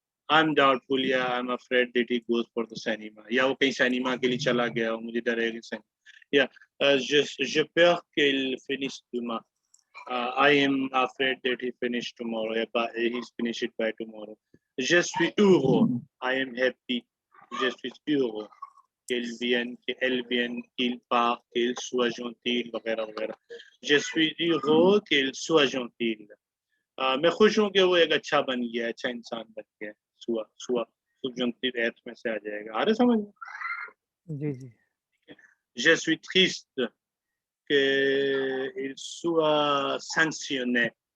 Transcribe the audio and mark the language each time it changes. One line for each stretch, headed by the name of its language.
English: I'm doubtful, yeah, I'm afraid that he goes for the cinema.
Hindi: या वो कहीं cinema के लिए चला गया हो, मुझे डर है कि या
French: j'ai peur qu'il finisse demain.
English: I am afraid that he finished tomorrow. He's finished it by tomorrow.
French: Je suis heureux.
English: I am happy.
French: Je suis heureux. Qu'elle vienne, qu'elle vienne, qu'il part, qu'il soit gentil,
Hindi: वगैरह वगैरह.
French: Je suis heureux qu'il soit gentil.
Hindi: मैं खुश हूँ कि वो एक अच्छा बन गया, अच्छा इंसान बन गया. सुआ सुआ subjunctive एथ में से आ जाएगा. आ रहे समझ में? जी जी.
French: Je suis triste qu'il soit sanctionné.